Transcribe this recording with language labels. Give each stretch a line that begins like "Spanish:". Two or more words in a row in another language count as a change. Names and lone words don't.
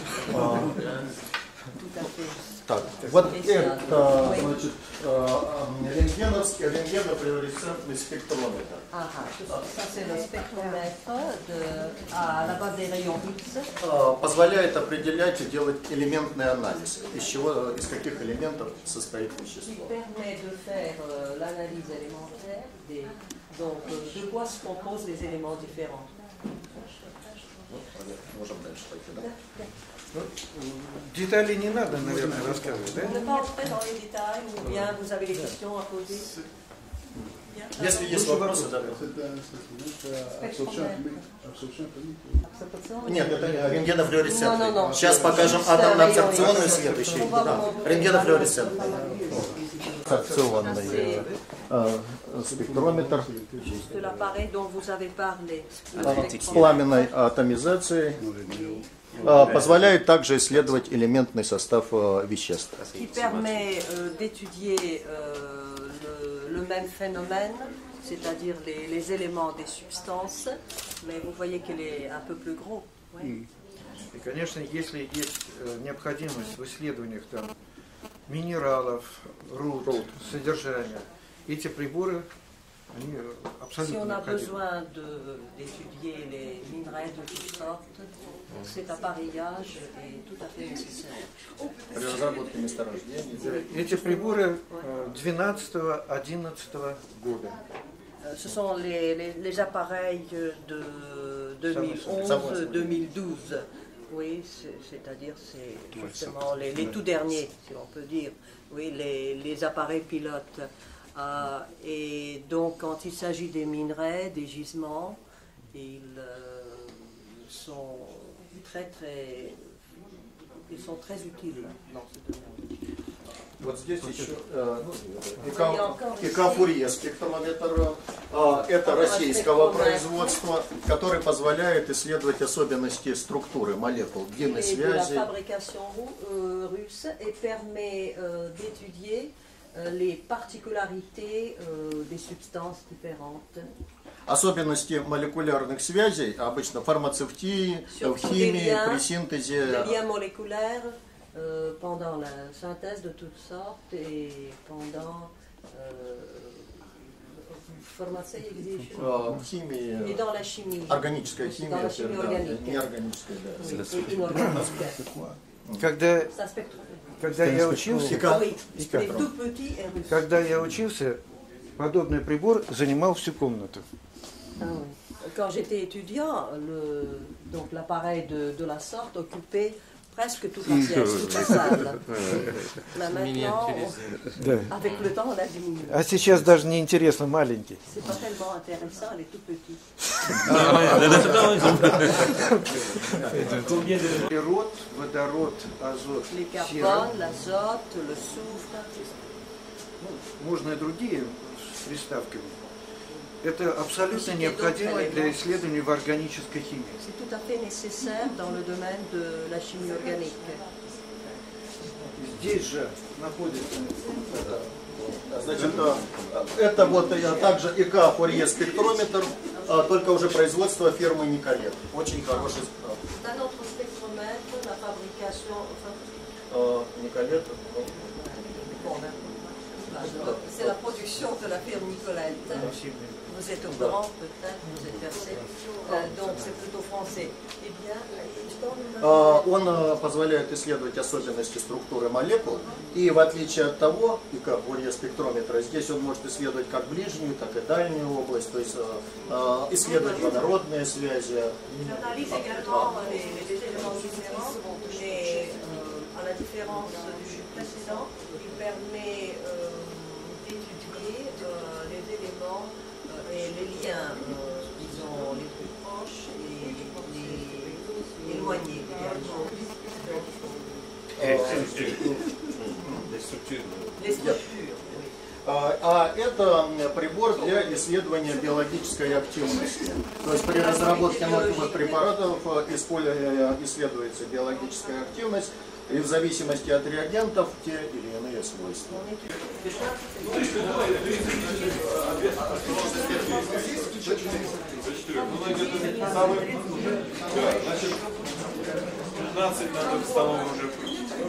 French: Tout à fait.
Russian: Так, вот это, значит, рентгенофлюоресцентный спектрометр.
French: Ça c'est le spectromètre à la base des rayons X.
Russian: Позволяет определять и делать элементный анализ, из каких элементов состоит вещество.
French: Il permet de faire l'analyse élémentaire donc de quoi se composent les éléments différents.
Russian: Можем дальше пойти, да? Деталей не надо, наверное, рассказывать, да?
French: On ne va pas entrer dans les détails ou bien vous avez des questions à poser.
Russian: Если есть вопросы, да. Нет, это рентгенофлюоресцентный. Сейчас покажем атомно-абсорбционный свет еще. Да, рентгенофлюоресцентный. фракционный спектрометр
French: de l'appareil dont vous avez parlé.
Russian: с пламенной атомизацией. Позволяет также исследовать элементный состав веществ.
French: Qui permet d'étudier le même phénomène, c'est-à-dire les éléments des substances, mais vous voyez qu'il est un peu plus gros. Ouais.
Russian: И, конечно, если есть необходимость в исследованиях там, минералов, руд, содержания, эти приборы, они абсолютно
French: Si on a
Russian: необходимы.
French: besoin d'étudier les minerais de toutes sortes, cet appareillage est tout à fait nécessaire.
Russian: При разработке месторождений. Эти приборы 12-11 года.
French: Ce sont les appareils de 2011-2012. Oui, c'est-à-dire c'est justement les tout derniers, si l'on peut dire. Oui, les appareils pilotes. Et donc, quand il s'agit des minerais, des gisements, ils sont très utiles dans ce domaine.
Russian: Вот здесь еще ИК-Фурье спектрометр, это российского производства, который позволяет исследовать особенности структуры молекул, длины связи.
French: La fabrication russe et permet d'étudier les particularités des substances différentes.
Russian: Особенности молекулярных связей, обычно в фармацевтии, в химии, при синтезе.
French: Les liens moléculaires pendant la synthèse de toutes sortes et pendant pharmacie exige.
Russian: В химии.
French: Et dans la chimie.
Russian: Органическая химия,
French: dans la chimie organique.
Russian: неорганическая, да.
French: Et inorganique.
Russian: Когда я учился, подобный прибор занимал всю комнату.
French: Quand j'étais étudiant, donc l'appareil de la sorte occupait presque toute la pièce, toute la salle. Là maintenant, avec le temps, on a diminué.
Russian: А сейчас даже не интересно, маленький.
French: C'est pas tellement intéressant, elle est tout petite.
Russian: Углерод, водород, азот,
French: Les carbones, l'azote, le soufre.
Russian: Можно и другие с приставками. Это абсолютно необходимо для исследований в органической химии.
French: C'est tout à fait nécessaire dans le domaine de la chimie organique.
Russian: Здесь же находится. Значит, это вот также ИК-Фурье спектрометр, только уже производство фирмы Николет. Очень хороший.
French: Un autre spectromètre, la fabrication. Николет. C'est la production de la firme Nicolette. Vous êtes au courant, peut-être, vous êtes versé. Donc c'est plutôt français. Eh bien,
Russian: он позволяет исследовать особенности структуры молекул, и в отличие от того, ИК-Фурье спектрометра, здесь он может исследовать как ближнюю, так и дальнюю область, то есть исследовать водородные связи.
French: À la différence du chute précédent, il permet d'étudier les éléments et les liens, disons, les plus proches et les éloignés également. Les structures. Les structures.
Russian: А это прибор для исследования биологической активности. То есть при разработке новых препаратов исследуется биологическая активность, и в зависимости от реагентов те или иные свойства. Значит, 15 надо в столовой уже включить.